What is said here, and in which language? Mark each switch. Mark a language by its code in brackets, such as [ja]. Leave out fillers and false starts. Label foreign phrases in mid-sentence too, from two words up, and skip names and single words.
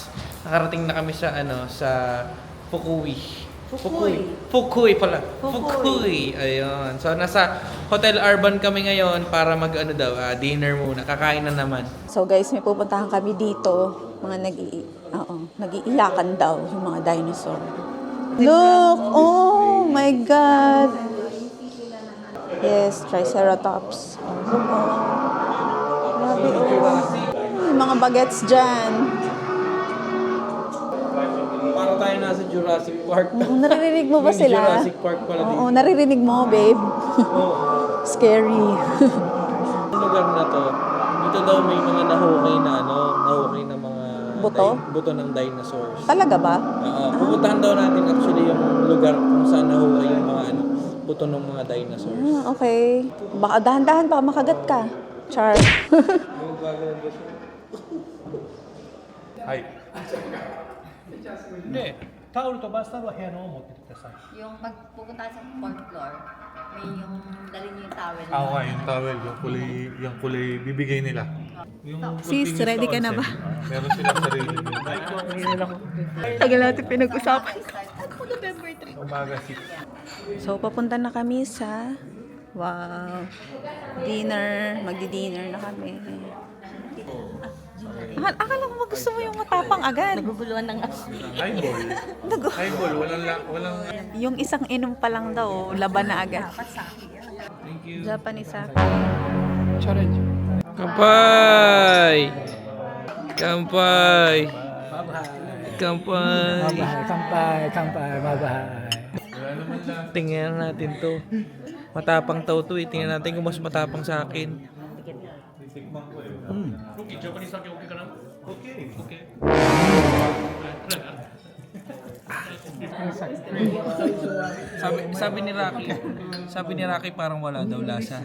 [tl] Nakarating na kami sa sa Fukui. Fukui pala. Fukui. Ayun. So nasa Hotel Arban kami ngayon para dinner muna. Kakain na naman. [en] So guys, [tl] may pupuntahan kami dito. Mga nag-iilakan daw yung mga dinosaur. [en] Look! Oh my God! Yes, Triceratops. Look, oh. [tl] Grabe, oh. Yung mga bagets dyan. Para tayo na nasa Jurassic Park. Naririnig mo ba Yung sila? Jurassic Park pala dito. Oo, naririnig mo, babe. Scary. Yung lugar na to, dito daw may mga nahukay na nahukay na mga Buto? buto ng dinosaurs. Talaga ba? Pupuntahan daw natin actually yung lugar kung saan nahukay yung mga buto ng mga dinosaurs. Okay. Baka dahan-dahan baka makagat ka. Char. Hi. [ja] で、タオルとバスタオルは部屋の方持ってってください。 [tl] Yung pag pupunta sa fourth floor, may yung dali niyo yung towel. Okay, yung towel, yung kulay bibigay nila. Yung Sis, continuous ready ka na ba? Meron silang sarili. Tagal natin pinag-usapan. Umaga 6. So, papunta na kami sa dinner. Magdi-dinner na kami. Akala ko gusto mo yung matapang agad. Naguguluhan ng Highball. Highball, walang... Yung isang inom pa lang daw, laban na agad. [en] Japanese sake. [ja] Kampai! Kampai! Kampai! Kampai, kampai, [tl] bye-bye. Tingnan natin to. Matapang tao to eh. Tingnan natin kung mas matapang sa akin. [en] Japanese sake [tl] okay ka na? Okay. Sabi ni Rocky parang wala daw lasa.